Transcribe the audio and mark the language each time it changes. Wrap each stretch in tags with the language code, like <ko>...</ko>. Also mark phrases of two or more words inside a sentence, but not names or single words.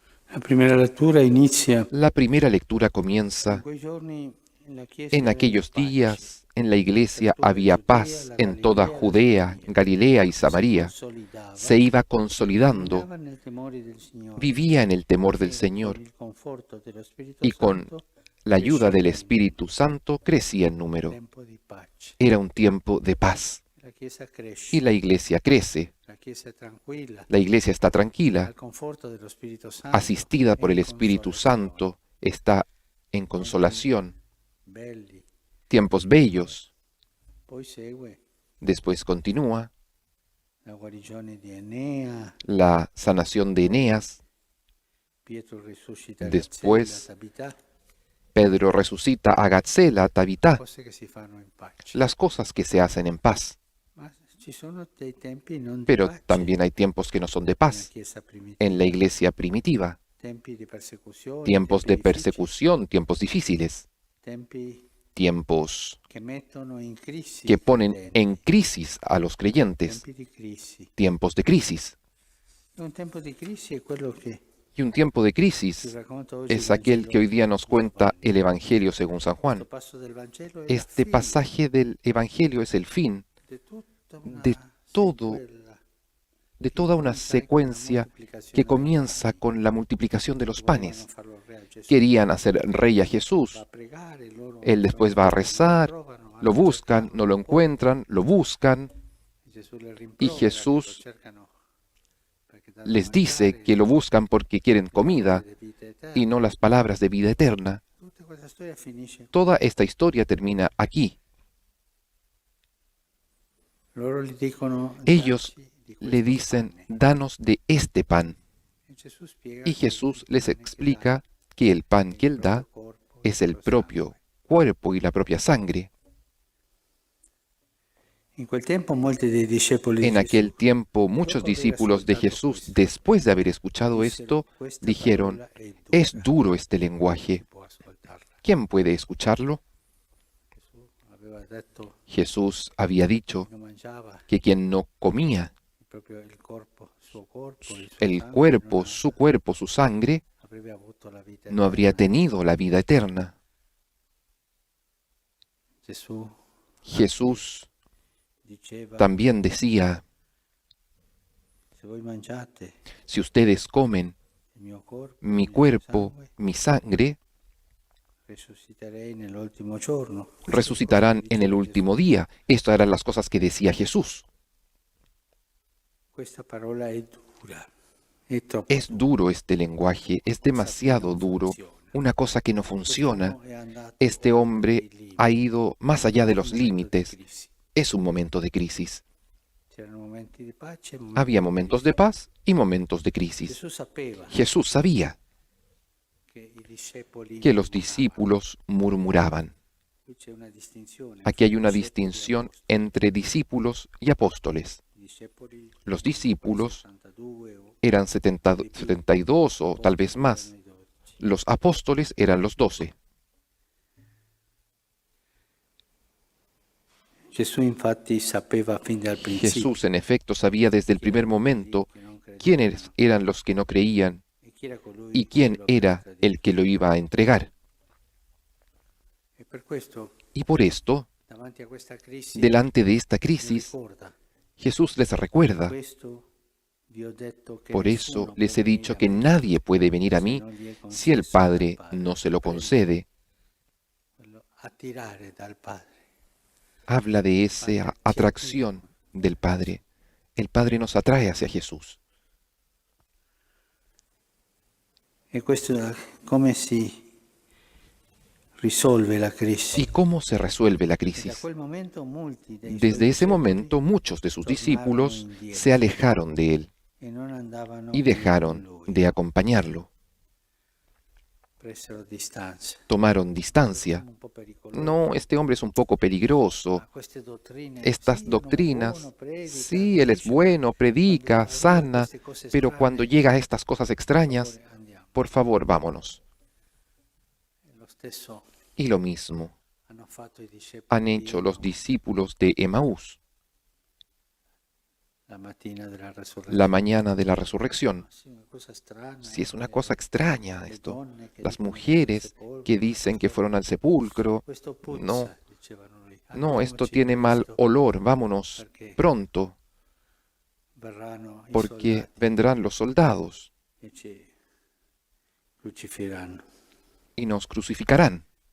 <es>La primera lectura inizia La primera lectura</es> <it>in</it> <es>comienza:</es> <it>quei giorni la</it> <es>en</es> <it>Chiesa aveva</it> <es>aquellos</es> <it>pace</it> <es>días en la iglesia</es> <it>per tutta la</it> <es>había</es> <it>Giudea,</it> <es>paz</es> <it>la</it> <es>en toda</es> <it>Galilea e la</it> <es>Judea,</es> <it>Samaria.</it> <es>Galilea y</es> <it>Si</it> <es>Samaria.</es> <it>consolidava</it> <es>Se iba</es> <it>e</it> <es>consolidando,</es> <it>andava nel temore del Signore</it> <es>vivía en el temor del</es> <it>e con</it> <es>Señor</es> <it>il conforto dello Spirito</it> <es>y con</es> <it>Santo</it> <es>la ayuda del</es> <it>cresceva in</it> <es>Espíritu</es> <it>numero.</it> <es>Santo crecía en número.</es> <it>Tempo di pace.</it> <es>Era un tiempo de paz</es> <it>La Chiesa</it> <es>y</es> <it>cresce,</it> <es>la iglesia crece.</es> <it>la Chiesa è tranquilla,</it> <es>La iglesia está tranquila,</es> <it>al conforto dello Spirito Santo</it> <es>asistida</es> <it>e</it> <es>por</es> <it>in</it> <es>el Espíritu</es> <it>consolazione.</it> <es>Santo, está en</es> <it>Tempi</it> <es>consolación,</es> <it>belli.</it> <es>tiempos bellos.</es> <it>Poi segue</it> <es>Después continúa</es> <it>la guarigione di Enea,</it> <es>la sanación de Eneas.</es> <it>Pietro risuscita Gazzella,</it> <es>Después</es> <it>Tabità,</it> <es>Pedro resucita a Gatzela, Tabitá,</es> <it>cose che si fanno in pace.</it> <es>las cosas que se hacen en paz.</es> <it>Ma ci sono dei tempi non di</it> <es>Pero</es> <it>pace</it> <es>también hay tiempos que no son de</es> <it>nella</it> <es>paz</es> <it>Chiesa</it> <es>en la</es> <it>primitiva,</it> <es>iglesia primitiva.</es> <it>tempi di persecuzione,</it> <es>Tiempos</es> <it>tempi</it> <es>de</es> <it>difficili,</it> <es>persecución, tiempos difíciles,</es> <it>tempi</it> <es>tiempos</es> <it>che mettono in crisi</it> <es>que</es> <it>i</it> <es>ponen en</es> <it>credenti,</it> <es>crisis a los creyentes,</es> <it>tempi di crisi.</it> <es>tiempos de crisis.</es> <it>E un tempo di crisi è quello che</it> <es>Y un tiempo de</es> <it>ci</it> <es>crisis</es> <it>racconta oggi il</it> <es>es aquel que</es> <it>Vangelo</it> <es>hoy día nos</es> <it>di</it> <es>cuenta</es> <it>Giovanni.</it> <es>el Evangelio según San</es> <it>Questo</it> <es>Juan.</es> <it>passo del Vangelo è la</it> <es>Este</es> <it>fine</it> <es>pasaje del Evangelio es el fin</es> <it>di tutta</it> <es>de</es> <it>una</it> <es>todo,</es> <it>sequela</it> <es>de</es> <it>che</it> <es>toda una</es> <it>comincia con la</it> <es>secuencia que</es> <it>moltiplicazione dei</it> <es>comienza</es> <it>pani.</it> <es>con la multiplicación de los</es> <it>Volevano</it> <es>panes.</es> <it>farlo re a Gesù.</it> <es>Querían hacer rey a</es> <it>Va a</it> <es>Jesús.</es> <it>pregare, loro</it> <es>Él</es> <it>lo</it> <es>después va a</es> <it>incontrano, lo</it> <es>rezar,</es> <it>trovano,</it> <es>lo</es> <it>vanno a</it> <es>buscan,</es> <it>cercarlo,</it> <es>no lo</es> <it>lo portano.</it> <es>encuentran, lo buscan,</es> <it>Gesù le</it> <es>y</es> <it>rimprovera che lo</it> <es>Jesús</es> <it>cercano perché dà da</it> <es>les dice</es> <it>mangiare,</it> <es>que lo buscan porque quieren</es> <it>le parole</it> <es>comida</es> <it>di vita</it> <es>y no</es> <it>eterna.</it> <es>las palabras de vida eterna.</es> <it>Tutta questa storia finisce qui.</it> <es>Toda esta historia termina aquí.</es> <it>Loro gli dicono,</it> <es>Ellos</es> <it>dacci di</it> <es>le</es> <it>questo</it> <es>dicen,</es> <it>pane.</it> <es>danos de este pan.</es> <it>E Gesù spiega</it> <es>Y</es> <it>che il</it> <es>Jesús les</es> <it>pane che dà</it> <es>explica que el pan</es> <it>è</it> <es>que</es> <it>il</it> <es>Él</es> <it>da proprio corpo, il</it> <es>es el</es> <it>proprio</it> <es>propio</es> <it>sangue.</it> <es>cuerpo y la propia sangre.</es> <it>In quel tempo molti dei discepoli di</it> <es>En</es> <it>Gesù,</it> <es>aquel tiempo muchos</es> <it>dopo aver</it> <es>discípulos de</es> <it>ascoltato</it> <es>Jesús,</es> <it>questo,</it> <es>después de haber escuchado</es> <it>dissero,</it> <es>esto,</es> <it>questa</it> <es>dijeron,</es> <it>parola è</it> <es>es</es> <it>dura,</it> <es>duro este</es> <it>chi</it> <es>lenguaje.</es> <it>può ascoltarla?</it> <es>¿Quién puede escucharlo?</es> <it>Gesù aveva detto</it> <es>Jesús había</es> <it>che chi</it> <es>dicho</es> <it>non mangiava</it> <es>que quien no comía</es> <it>proprio il corpo, il suo</it> <es>el</es> <it>sangue,</it> <es>cuerpo, su sangre,</es> <it>avrebbe avuto la vita</it> <es>no habría</es> <it>eterna.</it> <es>tenido la vida eterna.</es> <it>Gesù</it> <es>Jesús</es> <it>diceva,</it> <es>también decía,</es> <it>se voi mangiate</it> <es>si ustedes comen</es> <it>il mio corpo,</it> <es>mi</es> <it>il mio</it> <es>cuerpo,</es> <it>sangue,</it> <es>mi sangre,</es> <it>risusciterei nell'ultimo giorno. Queste le cose che</it> <es>resucitarán en el</es> <it>diceva Gesù.</it> <es>último día. Estas eran las cosas que decía Jesús.</es> <it>Questa parola è dura, è troppo</it> <es>Es</es> <it>dura,</it> <es>duro este lenguaje, es</es> <it>qualcosa che</it> <es>demasiado</es> <it>non</it> <es>duro,</es> <it>funziona.</it> <es>una cosa que no funciona.</es> <it>Quest'uomo è andato</it> <es>Este</es> <it>oltre</it> <es>hombre</es> <it>i limiti.</it> <es>ha ido más allá de</es> <it>È un</it> <es>los</es> <it>momento di</it> <es>límites.</es> <it>crisi.</it> <es>Es un momento de crisis.</es> <it>C'erano momenti di pace e momenti</it> <es>Había</es> <it>di</it> <es>momentos</es> <it>crisi.</it> <es>de paz y momentos de crisis.</es> <it>Gesù sapeva</it> <es>Jesús sabía</es> <it>che i discepoli</it> <es>que los</es> <it>murmuravano.</it> <es>discípulos murmuraban.</es> <it>Qui c'è una distinzione</it> <es>Aquí hay</es> <it>fra</it> <es>una</es> <it>discepoli e</it> <es>distinción</es> <it>apostoli.</it> <es>entre discípulos y apóstoles.</es> <it>I discepoli</it> <es>Los</es> <it>erano</it> <es>discípulos</es> <it>72 o</it> <es>eran</es> <it>di più.</it> <es>72 o tal vez</es> <it>Apostoli</it> <es>más.</es> <it>erano i 12.</it> <es>Los apóstoles eran los 12.</es> <it>Gesù infatti sapeva fin dal principio</it> <es>Jesús, en efecto, sabía desde el primer momento</es> <it>che non credevano</it> <es>quiénes eran los que no creían</es> <it>e chi era colui</it> <es>y</es> <it>che</it> <es>quién</es> <it>lo avrebbe</it> <es>era</es> <it>tradito.</it> <es>el que lo iba a entregar.</es> <it>E per questo,</it> <es>Y por esto,</es> <it>davanti a questa crisi,</it> <es>delante de esta</es> <it>mi</it> <es>crisis,</es> <it>ricorda,</it> <es>Jesús les recuerda,</es> <it>questo vi ho detto che</it> <es>por eso</es> <it>nessuno</it> <es>les</es> <it>può</it> <es>he dicho</es> <it>venire a</it> <es>que</es> <it>me</it> <es>nadie puede venir a</es> <it>se</it> <es>mí</es> <it>non gli è</it> <es>si el</es> <it>concesso dal Padre</it> <es>Padre. no se lo</es> <it>Prende</it> <es>concede.</es> <it>quello attirare dal Padre.</it> <es>Habla de esa atracción del Padre. El Padre nos atrae hacia Jesús.</es> <it>E questo come si risolve la crisi?</it> <es>¿Y cómo se resuelve la</es> <it>E da</it> <es>crisis?</es> <it>quel momento molti dei suoi</it> <es>Desde ese</es> <it>discepoli</it> <es>momento muchos de sus</es> <it>tornarono</it> <es>discípulos</es> <it>indietro</it> <es>se alejaron de él</es> <it>e non andavano</it> <es>y</es> <it>più con</it> <es>dejaron</es> <it>lui,</it> <es>de acompañarlo.</es> <it>presero distanza.</it> <es>Tomaron distancia.</es> <it>Un po' pericoloso.</it> <es>No, este hombre es un poco peligroso.</es> <it>Ma queste dottrine,</it> <es>Estas</es> <it>sì, è un uomo</it> <es>doctrinas,</es> <it>buono, predica,</it> <es>sí, él es</es> <it>guarisce,</it> <es>bueno, predica,</es> <it>quando arriva a</it> <es>sana,</es> <it>queste cose</it> <es>pero</es> <it>strane,</it> <es>cuando llega a estas cosas</es> <it>per</it> <es>extrañas,</es> <it>favore, andiamo.</it> <es>por favor, vámonos.</es> <it>Lo stesso</it> <es>Y lo mismo</es> <it>hanno fatto i discepoli</it> <es>han</es> <it>di</it> <es>hecho los</es> <it>Emaús.</it> <es>discípulos de Emaús. la mañana de la resurrección. Si es una cosa extraña esto. Las mujeres que dicen que fueron al sepulcro, no, no, esto tiene mal olor, vámonos pronto, porque vendrán los soldados y nos crucificarán.</es>